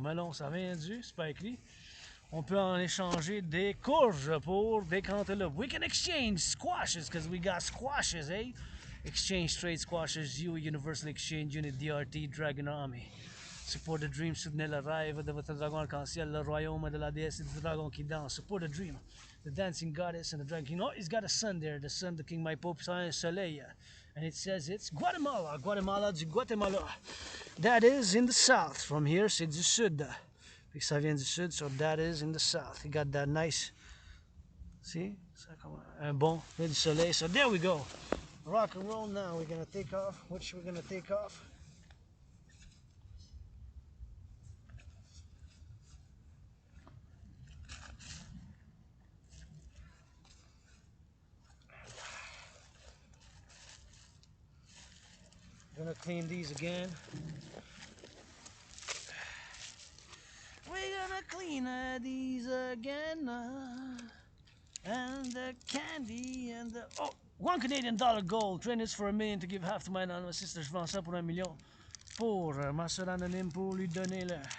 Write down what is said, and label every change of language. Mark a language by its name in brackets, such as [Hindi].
[French] Melon, ça vient du, c'est pas écrit. On peut en échanger des courges pour des cantaloupes. [English] We can exchange squashes because we got squashes, eh? Exchange trade squashes, Universal Exchange Unit, DRT, Dragon Army. Support the dream, [French] soutenez le rêve de votre dragon arc-en-ciel, le royaume de la déesse et du dragon qui danse. [English] Support the dream, the dancing goddess and the dragon king. Oh, he's got a sun there, the sun, the king, my pope, [French] un soleil. [English] And it says it's Guatemala, Guatemala du Guatemala. That is in the south. From here, [French] c'est du sud. Puis ça vient du sud, [English] so that is in the south. You got that nice, see? [French] Un bon, du soleil. [English] So there we go. Rock and roll now. We're gonna take off. Which we're gonna take off? Gonna clean these again. We're gonna clean these again. And the candy and the... Oh, $1 gold. Trainers for $1 million to give half to my anonymous sister. [French] Je vends ça pour $1 million. Pour ma soeur anonyme pour lui donner le...